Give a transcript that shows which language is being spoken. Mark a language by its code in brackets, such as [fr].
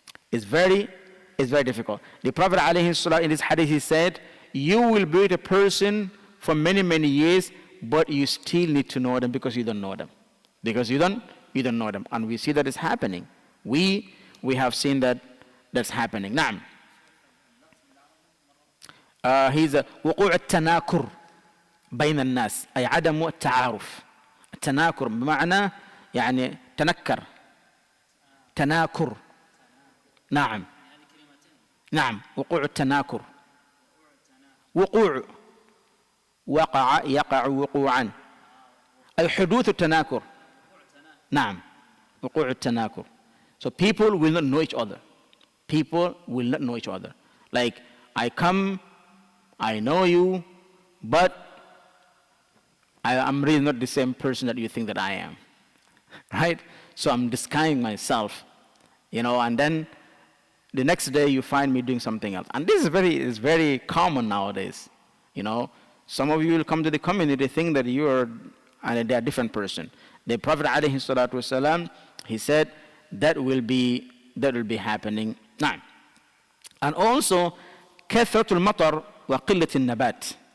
[en] It's very difficult. The Prophet ﷺ in this hadith, he said, you will be with a person for many, many years, but you still need to know them because you don't know them. Because you don't know them. And we see that it's happening. We have seen that's happening. Now, he's [ar] وقوع التناكر بين الناس أي عدم التعارف. التناكر بمعنى يعني تناكر. نعم وقوع التناكر. وقوع وقع يقع وقوعا أي حدوث التناكر. نعم وقوع التناكر. [en] So people will not know each other. People will not know each other. Like I come, I know you, but I'm really not the same person that you think that I am. Right? So I'm disguising myself, and then the next day you find me doing something else. And this is very common nowadays. Some of you will come to the community, think that you are and they are a different person. The Prophet ﷺ, he said that will be happening now. And also, [ar] كثرة المطر وقلة النبات.